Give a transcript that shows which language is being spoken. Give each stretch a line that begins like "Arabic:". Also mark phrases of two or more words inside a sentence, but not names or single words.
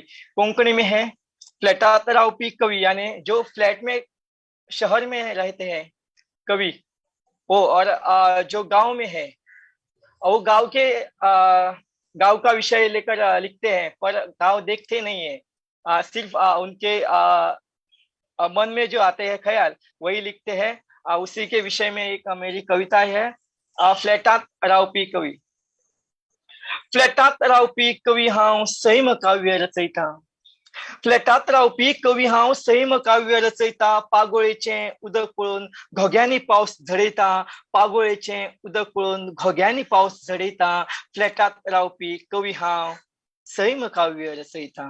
Hindi: कोंकणी में है
Konkani: फ्लैटात रावपी कवि,
Hindi: यानी जो फ्लैट में शहर में रहते हैं कवि वो, और जो गांव में है वो गांव का विषय लेकर लिखते हैं, पर गांव देखते नहीं है, सिर्फ उनके मन में जो आते हैं ख्याल वही लिखते हैं। उसी के विषय में एक मेरी कविता है,
Konkani: फ्लैटात रावपी कवि। फ्लॅटात रावपी कवी हांव सैम काव्य रचयता, फ्लॅटात रावपी कवी हांव सैम काव्य रचयता, पागोळेचें उदक पळोवन घोग्यांनी पावस झडयता, पागोळेचें उदक पळोवन घोग्यांनी पावस झडयता, फ्लॅटात रावपी कवी हांव सैम काव्य रचयता।